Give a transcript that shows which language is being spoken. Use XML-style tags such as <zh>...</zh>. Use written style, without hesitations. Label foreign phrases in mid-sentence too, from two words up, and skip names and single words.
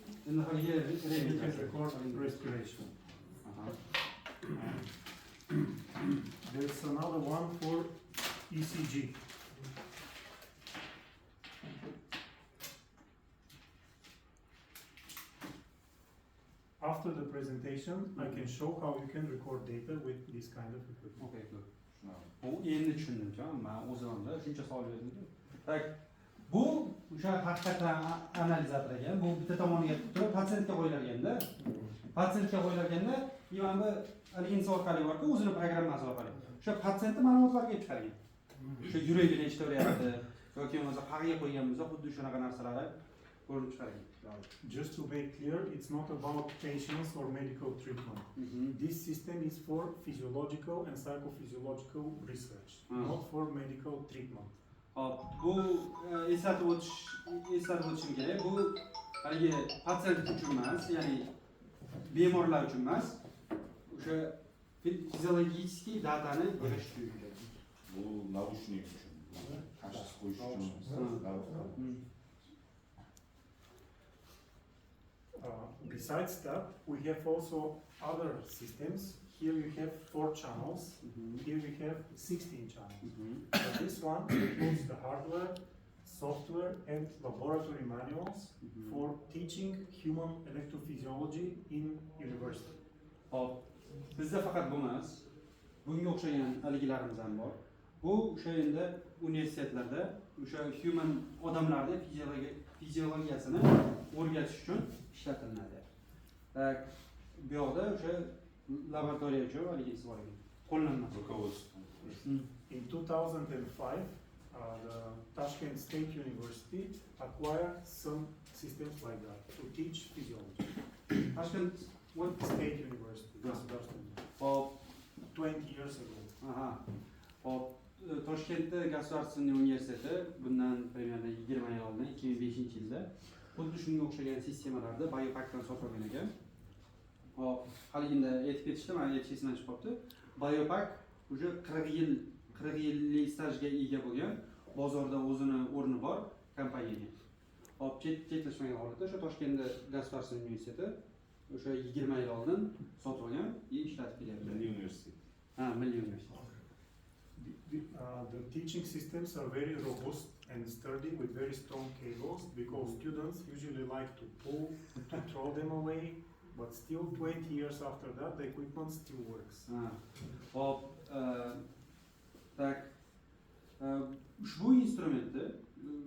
<uz>Endi haligi</uz> <en>You can record respiration. There's another one for ECG. After the presentation, I can show how you can record data with this kind of equipment. Okay, good.</en> <uz>Bu endi tushundim, men o'zimda shuncha savol berdim. Tak, bu o'sha haqiqatan analizatorga, bu bitta tomoniga turib patsientga qo'yilganda, mana bu insa orqali borku, o'zini programmasi orqali. O'sha patsientning ma'lumotlarga kelib chiqargan. O'sha yuragi nechtaveryapti yoki bo'lmasa qag'iga qo'ygan bo'lsa, xuddi shunaqa narsalar ko'rinib chiqargan.</uz> <en>Just to make clear, it's not about patients or medical treatment. This system is for physiological and psychophysiological research, not for medical treatment.</en> <uz>Hop, bu eslatib o'tishim kerak. Bu haligi patsient uchun emas, ya'ni bemorlar uchun emas. O'sha fiziologik datani yig'ish uchun. Bu narushnik uchun. Tashxis qo'yish uchun.</uz> <en>Besides that, we have also other systems. Here you have 4 channels. Here we have 16 channels. This one includes the hardware, software, and laboratory manuals for teaching human electrophysiology in university.</en> <uz>Hop, bizda faqat bu emas. Bunga o'xshagan haligilarimiz ham bor. Bu o'sha endi universitetlarda o'sha human odamlarning fiziologiyasini o'rgatish uchun ishlatiladi. Bu yoqda o'sha laboratoriya uchun haligisi bor ekan. Qo'llanmasi.</uz> <en>In 2005, the Tashkent State University acquired some systems like that to teach physiology. Tashkent State University,</en> <uz>Hop,</uz> <en>20 years ago.</en> <uz>Hop, Toshkentda Gosударственный universiteti bundan примерно 20 yil oldin, 2005-yilda xuddi shunga o'xshagan sistemalarda Biopakdan sotib olgan ekan. Hop, haligida aytib ketishdi, men aytishimdan chiqib qolibdi. Biopak o'sha 40 yillik stajga ega bo'lgan, bozorda o'zini o'rni bor kompaniya. Hop, chetlashmagan holatda o'sha Toshkentda Gosударственный universiteti o'sha 20 yil oldin sotib olgan, ishlatib kelyapti. Milliy universitet. Milliy universitet.</uz> <en>The teaching systems are very robust and sturdy with very strong cables because students usually like to pull, to throw them away, but still 20 years after that the equipment still works.</en> <uz>Hop, tak, ushbu instrumentni</uz>